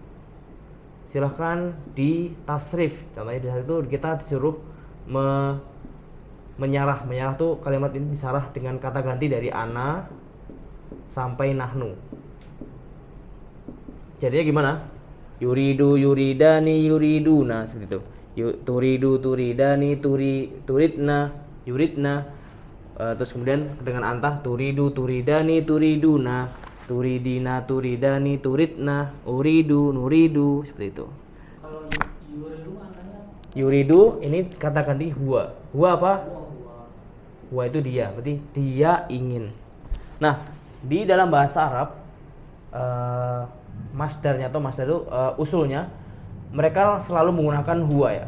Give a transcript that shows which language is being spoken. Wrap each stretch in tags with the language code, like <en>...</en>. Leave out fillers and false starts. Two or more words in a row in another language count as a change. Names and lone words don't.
<id>Silahkan di tasrif. Contohnya di situ kita disuruh menyarah. Menyarah tuh kalimat ini disarah dengan kata ganti dari ana sampai nahnu. Jadinya gimana?</id> <ar>يريد، يريدان، يريدون,</ar> <id>seperti itu.</id> <ar>تريد، تريدان، تردن، يردن.</ar> <id>Terus kemudian dengan antah</id> <ar>تريد، تريدان، تريدون، تريدين، تريدان، تردن, أريد، نريد,</ar> <id>seperti itu. Kalau yuridu maknanya Yuridu ini kata ganti huwa. Huwa apa? Huwa itu dia, berarti dia ingin. Nah, di dalam bahasa Arab masdarnya atau masdar itu usulnya mereka selalu menggunakan huwa ya.</id>